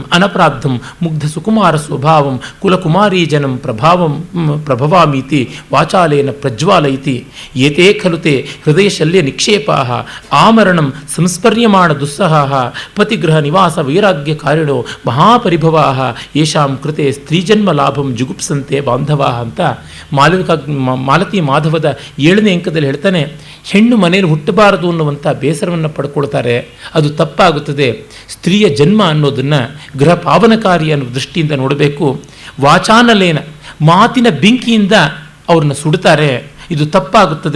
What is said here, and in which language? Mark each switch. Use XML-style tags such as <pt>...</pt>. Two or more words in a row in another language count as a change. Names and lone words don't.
<sa>ಅನಪರಾಧಂ ಮುಗ್ಧ ಸುಕುಮಾರ ಸ್ವಭಾವಂ ಕುಲಕುಮಾರೀಜನಂ ಪ್ರಭವಾಮೀತಿ ವಾಚಾಲೇನ ಪ್ರಜ್ವಾಲಯಿತಿ ಏತೇ ಖಲುತೆ ಹೃದಯ ಶಲ್ಯ ನಿಕ್ಷೇಪಾಹ ಆಮರಣಂ ಸಂಸ್ಪರ್ಯಮಾಣ ದುಸ್ಸಹಾಹ ಪತಿಗೃಹ ನಿವಾಸ ವೈರಾಗ್ಯಕಾರಿಣೋ ಮಹಾಪರಿಭವಾಹ ಯೇಷಾಂ ಕೃತೆ ಸ್ತ್ರೀಜನ್ಮ ಲಾಭಂ ಜುಗುಪ್ಸಂತೆ ಬಾಂಧವಾಹ</sa> <kn>ಅಂತ ಮಾಲತಿ ಮಾಧವದ 7ನೇ ಅಂಕದಲ್ಲಿ ಹೇಳ್ತಾನೆ. ಹೆಣ್ಣು ಮನೆಯಲ್ಲಿ ಹುಟ್ಟಬಾರದು ಅನ್ನುವಂಥ ಬೇಸರವನ್ನು ಪಡ್ಕೊಳ್ತಾರೆ, ಅದು ತಪ್ಪಾಗುತ್ತದೆ. ಸ್ತ್ರೀಯ ಜನ್ಮ ಅನ್ನೋದನ್ನು ಗೃಹ ಪಾವನಕಾರಿ ಅನ್ನೋ ದೃಷ್ಟಿಯಿಂದ ನೋಡಬೇಕು. ವಾಚಾನಲೇನ, ಮಾತಿನ ಬೆಂಕಿಯಿಂದ ಅವ್ರನ್ನ ಸುಡ್ತಾರೆ, ಇದು ತಪ್ಪಾಗುತ್ತದೆ.</kn>